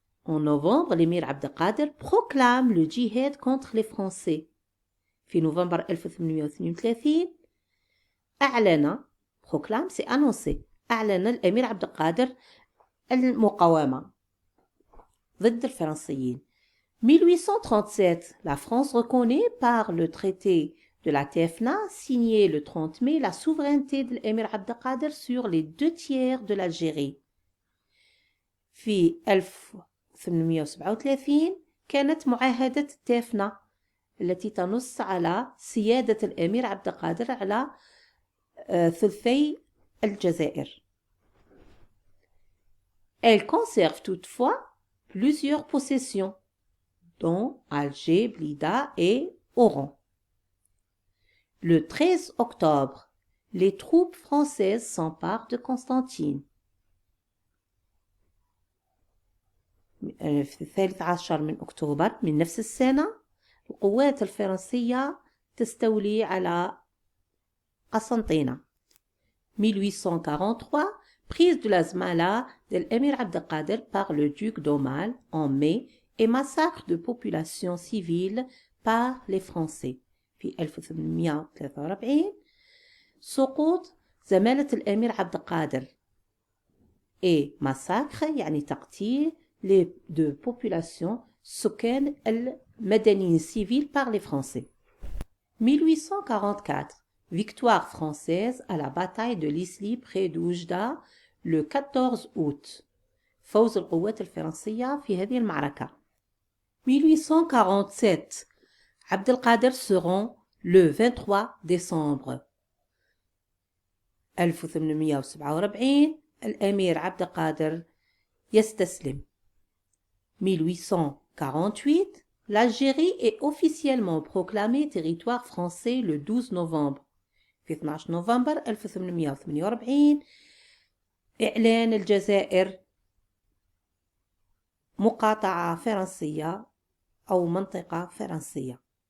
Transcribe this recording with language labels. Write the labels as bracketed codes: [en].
[fr] En novembre, l'émir Abdelkader proclame le djihad contre les Français. [ar] في نوفمبر 1832 أعلن [fr] proclame c'est annoncé [ar] أعلن الأمير عبدالقادر المقاومة ضد الفرنسيين. [fr] 1837, la France reconnaît par le traité de la Tefna, signé le 30 mai, la souveraineté de l'émir Abdelkader sur les 2/3 de l'Algérie. [ar] في 1837 كانت معاهدة تيفنا التي تنص على سيادة الأمير عبدالقادر على ثلثي الجزائر. [fr] Elle conserve toutefois plusieurs possessions, dont Alger, Blida et Oran. Le 13 octobre, les troupes françaises s'emparent de Constantine. [ar] في 13 من أكتوبر من نفس السنة القوات الفرنسية تستولي على قسنطينة. [fr] 1843, prise de la Zmala de l'émir Abdelkader par le duc d'Aumale en mai et massacre de population civile par les Français. [ar] في 1843 سقوط زمالة الأمير عبد القادر [fr] et massacre [ar] يعني تقتيل [fr] de population [ar] سكان المدنيين [fr] civils par les Français. 1844, victoire française à la bataille de l'Isly près d'Oujda le 14 août. [ar] فوز القوات الفرنسية في هذه المعركة. [fr] 1847, Abdelkader se rend le 23 décembre. [ar] 1847 الأمير عبدالقادر يستسلم. [fr] 1848, l'Algérie est officiellement proclamée territoire français le 12 novembre. [ar] في 12 نوفمبر 1848 إعلان الجزائر مقاطعة فرنسية أو منطقة فرنسية.